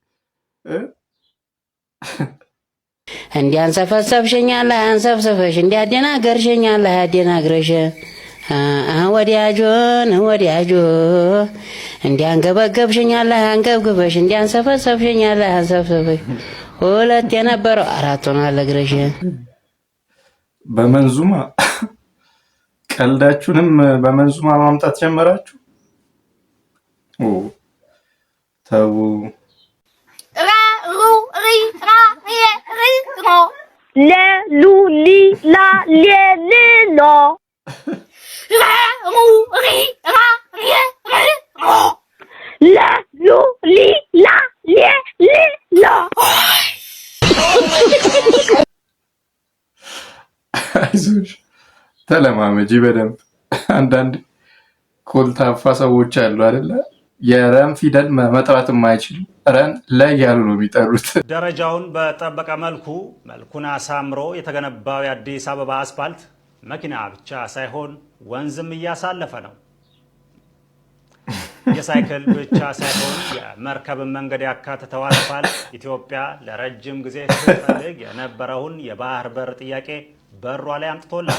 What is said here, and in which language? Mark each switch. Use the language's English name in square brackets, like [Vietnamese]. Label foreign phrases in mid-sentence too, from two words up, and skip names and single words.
[Amharic] እንዲያንሰፈሰፍሽኛለህ አንሰፍሰፈሽ እንዲያደናገርሽኛለህ አደናግረሽ ወዲያጆ እንዲያንገበገብሽኛለህ አንገብግበሽ እንዲያንሰፈሰፍሽኛለህ አንሰፍሰፈሽ ሁለት የነበረው አራት ሆኗል እግርሽ በመንዙማ ቀልዳችሁንም በመንዙማ ማምጣት ጀመራችሁ ተው Le, lu, li, la, le, le, lo. لا لو لي لا لي لي لا አይዞሽ ተለማመጂ በደንብ። አንዳንድ ኮልታፋ ሰዎች አሉ አይደለ? የረን ፊደል መጥራት የማይችሉ ረን ላይ ያሉ ነው የሚጠሩት። ደረጃውን በጠበቀ መልኩን አሳምሮ የተገነባው የአዲስ አበባ አስፋልት መኪና ብቻ ሳይሆን ወንዝም እያሳለፈ ነው። የሳይክል ብቻ ሳይሆን የመርከብን መንገድ ያካተተው አስፋልት ኢትዮጵያ ለረጅም ጊዜ ስትፈልግ የነበረውን የባህር በር ጥያቄ በሯ ላይ አምጥቶላል።